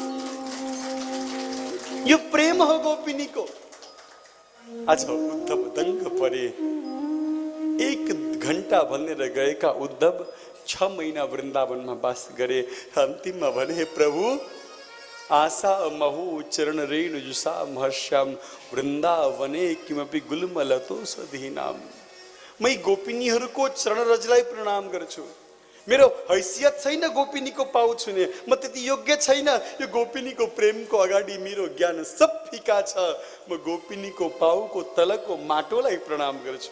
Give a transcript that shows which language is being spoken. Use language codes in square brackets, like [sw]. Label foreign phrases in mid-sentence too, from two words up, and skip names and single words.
[ne] यो प्रेम हो गोपिनीको। आज उद्धव दङ्ग परे। 1 घण्टा भनेर गएका उद्धव 6 महिना वृन्दावनमा बास गरे। अन्तिममा भने, [sa] प्रभु आशा महु चरण रेणु जुषा महर्ष्याम वृन्दावने किमपि गुल्मलतो सधीनाम। [ne] मै गोपिनीहरूको चरण रजलाई प्रणाम गर्छु। मेरो हैसियत छैन गोपिनीको पाउ छुने, म त्यति योग्य छैन। यो गोपिनीको प्रेमको अगाडि मेरो ज्ञान सब फिका छ। म गोपिनीको पाउको तलको माटोलाई प्रणाम गर्छु।